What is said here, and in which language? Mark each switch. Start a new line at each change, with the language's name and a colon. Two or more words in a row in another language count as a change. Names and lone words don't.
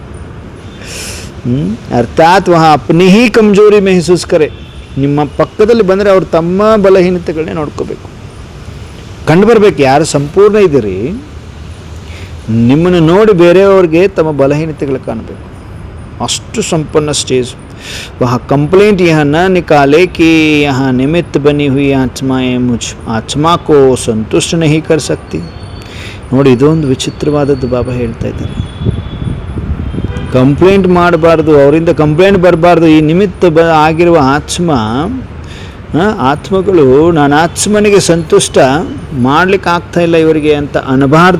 Hindi: अर्थात वह अपनी ही कमज़ोरी महसूस करे.
Kannada: ನಿಮ್ಮ ಪಕ್ಕದಲ್ಲಿ ಬಂದರೆ ಅವ್ರು ತಮ್ಮ ಬಲಹೀನತೆಗಳನ್ನೇ ನೋಡ್ಕೋಬೇಕು, ಕಂಡು ಬರಬೇಕು. ಯಾರು ಸಂಪೂರ್ಣ ಇದ್ದೀರಿ ನಿಮ್ಮನ್ನು ನೋಡಿ ಬೇರೆಯವ್ರಿಗೆ ತಮ್ಮ ಬಲಹೀನತೆಗಳು ಕಾಣಬೇಕು. ಅಷ್ಟು ಸಂಪನ್ನ ಸ್ಟೇಜ್.
Hindi: वह कंप्लेंट यह न निकाले कि यहाँ निमित्त बनी हुई आत्माएं मुझ आत्मा को संतुष्ट नहीं कर सकती.
Kannada: ನೋಡಿ ಇದೊಂದು ವಿಚಿತ್ರವಾದದ್ದು ಬಾಬಾ ಹೇಳ್ತಾ ಇದ್ದಾರೆ. ಕಂಪ್ಲೇಂಟ್ ಮಾಡಬಾರ್ದು, ಅವರಿಂದ ಕಂಪ್ಲೇಂಟ್ ಬರಬಾರ್ದು. ಈ ನಿಮಿತ್ತ ಆಗಿರುವ ಆತ್ಮಗಳು ನಾನು ಆತ್ಮನಿಗೆ ಸಂತುಷ್ಟ ಮಾಡ್ಲಿಕ್ಕೆ ಆಗ್ತಾ ಇಲ್ಲ ಇವರಿಗೆ ಅಂತ ಅನ್ನಬಾರ್ದು.